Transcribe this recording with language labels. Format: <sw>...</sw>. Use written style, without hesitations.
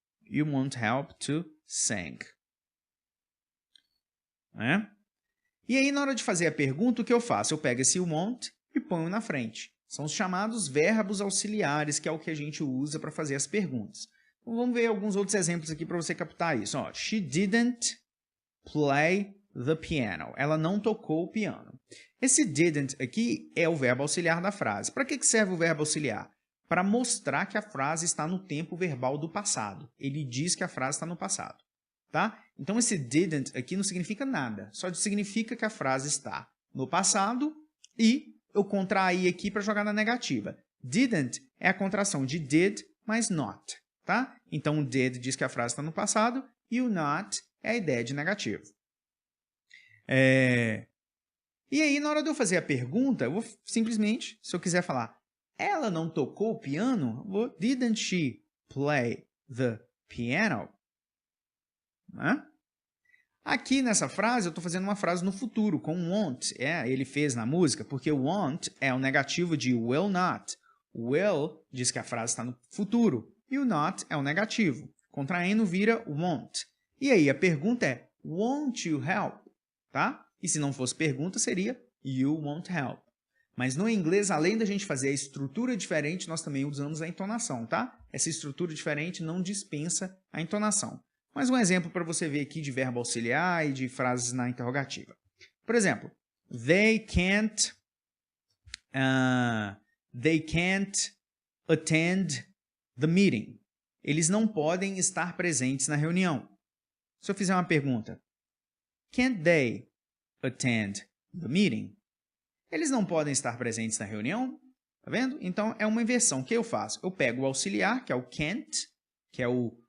<en>You won't help to sing.</en> <pt>E aí, na hora de fazer a pergunta, o que eu faço? Eu pego esse won't e ponho na frente. São os chamados verbos auxiliares, que é o que a gente usa para fazer as perguntas. Então, vamos ver alguns outros exemplos aqui para você captar isso.</pt> <en>Ó, she didn't play the piano.</en> <pt>Ela não tocou o piano. Esse didn't aqui é o verbo auxiliar da frase. Para que serve o verbo auxiliar? Para mostrar que a frase está no tempo verbal do passado. Ele diz que a frase está no passado. Tá? Então, esse didn't aqui não significa nada. Só significa que a frase está no passado e eu contraí aqui para jogar na negativa. Didn't é a contração de did mais not. Tá? Então, o did diz que a frase está no passado e o not é a ideia de negativo. E aí, na hora de eu fazer a pergunta, eu vou simplesmente, se eu quiser falar, ela não tocou o piano? Eu vou,</pt> <en>didn't she play the piano?</en> <pt>Aqui nessa frase, eu estou fazendo uma frase no futuro, com won't. Ele fez na música, porque won't é o negativo de will not. Will diz que a frase está no futuro, e o not é o negativo. Contraindo vira won't. E aí, a pergunta é,</pt> <en>won't you help?</en> <pt>Tá? E se não fosse pergunta, seria</pt> <en>you won't help.</en> <pt>Mas no inglês, além da gente fazer a estrutura diferente, nós também usamos a entonação, tá? Essa estrutura diferente não dispensa a entonação. Mais um exemplo para você ver aqui de verbo auxiliar e de frases na interrogativa. Por exemplo,</pt> <en>they can't attend the meeting.</en> <pt>Eles não podem estar presentes na reunião. Se eu fizer uma pergunta,</pt> <en>can't they attend the meeting?</en> <pt>Eles não podem estar presentes na reunião? Tá vendo? Então, é uma inversão. O que eu faço? Eu pego o auxiliar, que é o can't, que é o</pt>